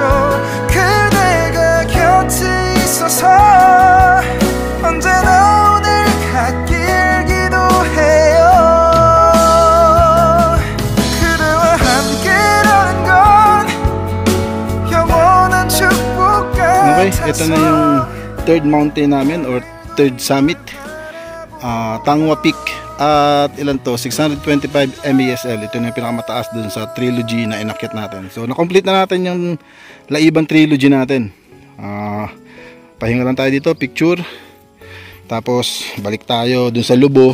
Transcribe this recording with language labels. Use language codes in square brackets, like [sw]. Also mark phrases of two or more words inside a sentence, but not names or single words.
[ko] 그대가 곁에 있어서 언제나 오늘 같길 기도해요. 그대와 함께라는 건 영원한 축복 같아서. [tl] Okay, ito na yung [en] third mountain [tl] namin [en] or third summit, [tl] Tangwa Peak. At ilan to? 625 MASL. Ito na yung pinakamataas dun sa trilogy na inakyat natin. So na-complete na natin yung Laiban trilogy natin. Pahinga lang tayo dito, picture. Tapos balik tayo dun sa Lubo.